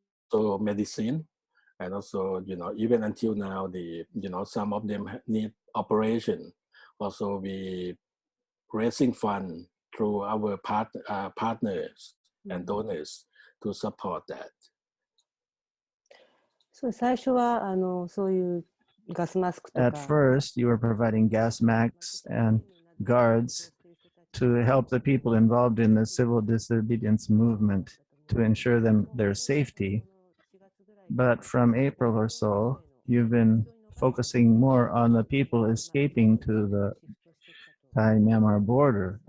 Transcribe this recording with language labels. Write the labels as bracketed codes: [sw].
[en] So medicine, and also, even until now, some of them need operation. Also we raising fund through our partners and donors to support that. [ja] そう最初はそういうガスマスクとか [en] At first, you were providing gas masks and guards to help the people involved in the civil disobedience movement to ensure them their safety. But from April or so, you've been focusing more on the people escaping to the Thai-Myanmar border.